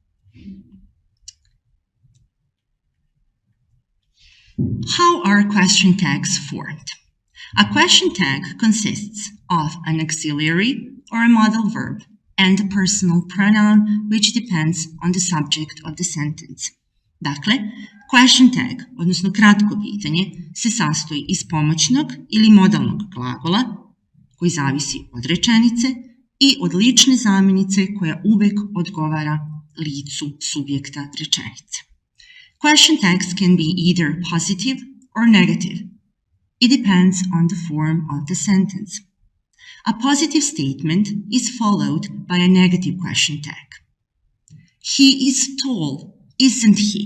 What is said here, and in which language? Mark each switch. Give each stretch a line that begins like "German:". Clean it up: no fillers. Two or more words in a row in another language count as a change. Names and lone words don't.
English: How are question tags formed? A question tag consists of an auxiliary or a modal verb and a personal pronoun which depends on the subject of the sentence. Dakle, question tag,
Bosnian: odnosno kratko pitanje, se sastoji iz pomoćnog ili modalnog glagola koji zavisi od rečenice i od lične zamjenice koja uvek odgovara licu subjekta rečenice.
English: Question tags can be either positive or negative. It depends on the form of the sentence. A positive statement is followed by a negative question tag. He is tall, isn't he?